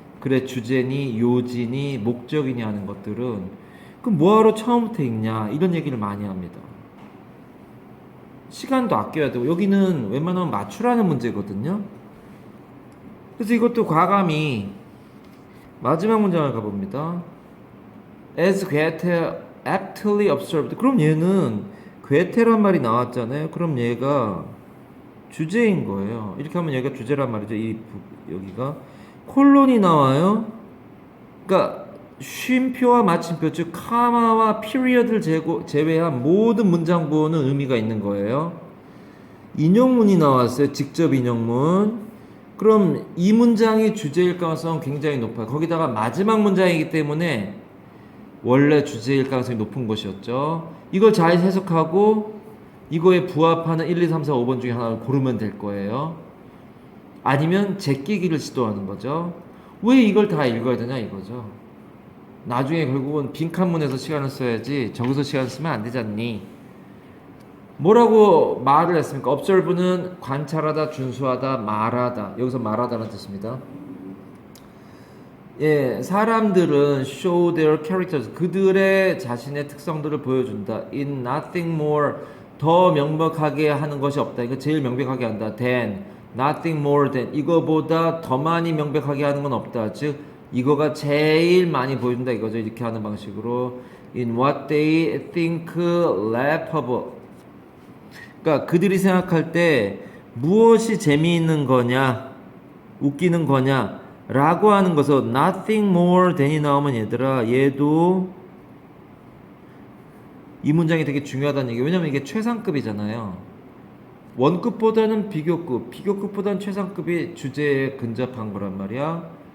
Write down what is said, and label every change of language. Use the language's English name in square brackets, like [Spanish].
[Korean] 그래, 주제니, 요지니, 목적이니 하는 것들은 그럼 뭐하러 처음부터 읽냐 이런 얘기를 많이 합니다. 시간도 아껴야 되고 여기는 웬만하면 맞추라는 문제거든요. 그래서 이것도 과감히 마지막 문장을 가봅니다. [English] As Goethe aptly observed. [Korean] 그럼 얘는 괴테란 말이 나왔잖아요. 그럼 얘가 주제인 거예요. 이렇게 하면 얘가 주제란 말이죠. 여기가 콜론이 나와요. 그러니까 쉼표와 마침표 즉 카마와 피리어드를 제외한 모든 문장 부호는 의미가 있는 거예요. 인용문이 나왔어요. 직접 인용문. 그럼 이 문장이 주제일 가능성은 굉장히 높아요. 거기다가 마지막 문장이기 때문에 원래 주제일 가능성이 높은 것이었죠. 이걸 잘 해석하고 이거에 부합하는 1, 2, 3, 4, 5번 중에 하나를 고르면 될 거예요. 아니면 제끼기를 시도하는 거죠. 왜 이걸 다 읽어야 되냐 이거죠. 나중에 결국은 빈칸문에서 시간을 써야지 저기서 시간 쓰면 안 되잖니. 뭐라고 말을 했습니까? observe는 관찰하다, 준수하다, 말하다. 여기서 말하다는 뜻입니다. 예, 사람들은 [English] show their characters. [Korean] 그들의 자신의 특성들을 보여준다. [English] in nothing more. [Korean] 더 명백하게 하는 것이 없다. 이거 제일 명백하게 한다. [English] than. nothing more than. [Korean] 이거보다 더 많이 명백하게 하는 건 없다. 즉, 이거가 제일 많이 보여준다. 이거죠. 이렇게 하는 방식으로. [English] in what they think laughable. [Korean] 그러니까 그들이 생각할 때 무엇이 재미있는 거냐, 웃기는 거냐 라고 하는 것은 [English] nothing more than [Korean] 이 나오면 얘들아 얘도 이 문장이 되게 중요하다는 얘기예요. 왜냐면 이게 최상급이잖아요. 원급보다는 비교급, 비교급보다는 최상급이 주제에 근접한 거란 말이야.